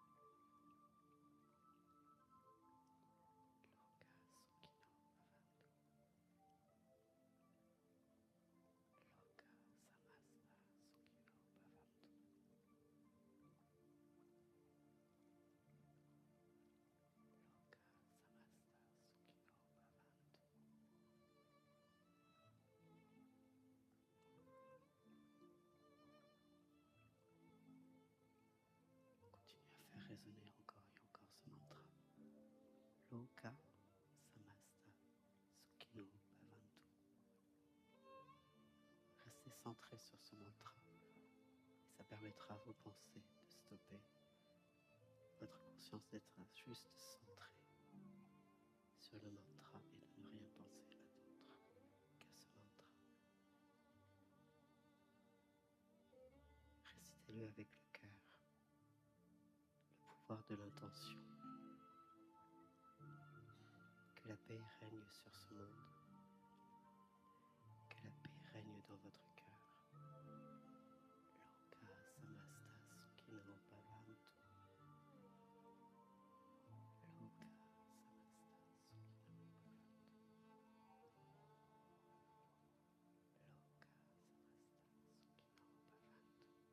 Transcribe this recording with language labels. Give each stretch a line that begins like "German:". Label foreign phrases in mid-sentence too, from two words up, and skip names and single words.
Sanskrit: लोका सुखिनो भवन्तु. लोका समस्ता सुखिनो भवन्तु. लोका समस्ता सुखिनो भवन्तु.
French: Continuez à faire résonner encore et encore ce mantra.
Sanskrit: लोका समस्ता सुखिनो भवन्तु.
French: Restez centré sur ce mantra et ça permettra à vos pensées de stopper, votre conscience d'être juste centrée sur le mantra et de ne rien penser à d'autre qu'à ce mantra. Récitez-le avec le cœur, le pouvoir de l'intention. Que la paix règne sur ce monde, que la paix règne dans votre cœur.
Sanskrit: लोका समस्ता सुखिनो भवन्तु. लोका समस्ता सुखिनो भवन्तु. लोका समस्ता सुखिनो भवन्तु.